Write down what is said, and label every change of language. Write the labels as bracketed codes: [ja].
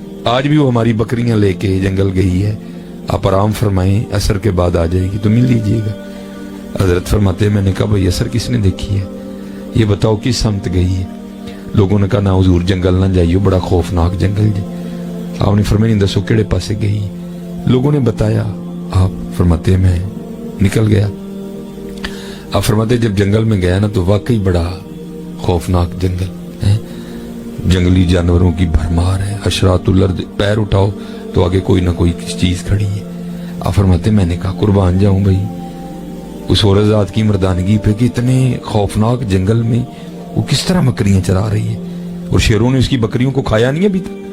[ur] آج بھی وہ ہماری بکریاں لے کے جنگل گئی ہے. آپ آرام فرمائیں, عصر کے بعد آ جائے گی تو مل لیجئے گا. حضرت فرماتے ہیں میں نے کہا بھئی عصر کس نے دیکھی ہے, یہ بتاؤ کس سمت گئی ہے؟ لوگوں نے کہا نا حضور جنگل نہ جائیو, بڑا خوفناک جنگل جی. آپ نے فرمایا [pa] دسو کیڑے پاسے گئی؟ [ur] لوگوں نے بتایا. آپ فرماتے ہیں میں نکل گیا. آپ فرماتے جب جنگل میں گیا نا تو واقعی بڑا خوفناک جنگل ہے, جنگلی جانوروں کی بھرمار ہے. حشرات الارض, پیر اٹھاؤ تو آگے کوئی نہ کوئی چیز کھڑی ہے. آپ فرماتے میں نے کہا قربان جاؤں بھائی اس عورت ذات کی مردانگی پہ کہ اتنے خوفناک جنگل میں وہ کس طرح بکریاں چرا رہی ہے, اور شیروں نے اس کی بکریوں کو کھایا نہیں ابھی تک.